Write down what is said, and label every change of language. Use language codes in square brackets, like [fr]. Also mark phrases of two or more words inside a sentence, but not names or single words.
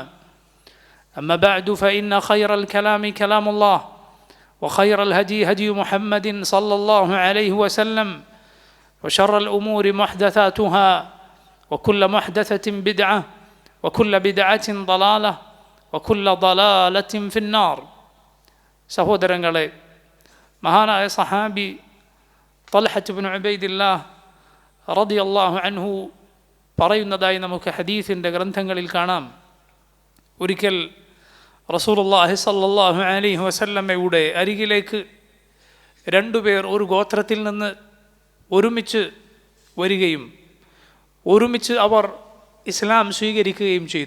[ar] أما بعد فإن خير الكلام كلام الله وخير الهدي هدي محمد صلى الله عليه وسلم وشر الأمور محدثاتها وكل محدثة بدعة وكل بدعة ضلالة وكل ضلالة في النار. [ml] സഹോദരങ്ങളെ, മഹാനായ സഹാബി തൽഹത്ത് ഇബ്നു ഉബൈദില്ലാഹ് [ar] رضي الله عنه [ml] പറയുന്നതായി നമുക്ക് ഹദീസിൻ്റെ ഗ്രന്ഥങ്ങളിൽ കാണാം. ഒരിക്കൽ [ar] رسول الله صلى الله عليه [ml] വസല്ലമയുടെ അരികിലേക്ക് രണ്ടുപേർ ഒരു ഗോത്രത്തിൽ നിന്ന് ഒരുമിച്ച് വരികയും ഒരുമിച്ച് അവർ ഇസ്ലാം സ്വീകരിക്കുകയും ചെയ്തു.